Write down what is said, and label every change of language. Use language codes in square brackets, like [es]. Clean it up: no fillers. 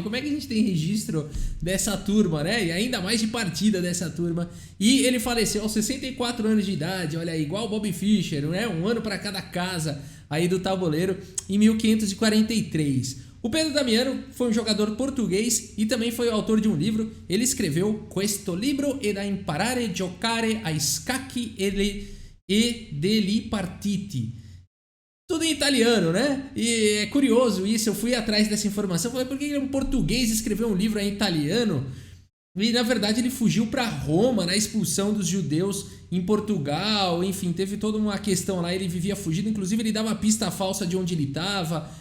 [pt] Como é que a gente tem registro dessa turma, né? E ainda mais de partida dessa turma. E ele faleceu aos 64 anos de idade, olha aí, igual o Bobby Fischer, né? Um ano para cada casa aí do tabuleiro, em 1543. O Pedro Damiano foi um jogador português e também foi o autor de um livro. [it] Ele escreveu Questo libro è da imparare giocare a scacchi e degli partiti. [pt] Tudo em italiano, né? E é curioso isso, eu fui atrás dessa informação. Falei, por que um português escreveu um livro em italiano? E na verdade ele fugiu para Roma na expulsão dos judeus em Portugal, enfim, teve toda uma questão lá, ele vivia fugido, inclusive ele dava pista falsa de onde ele estava.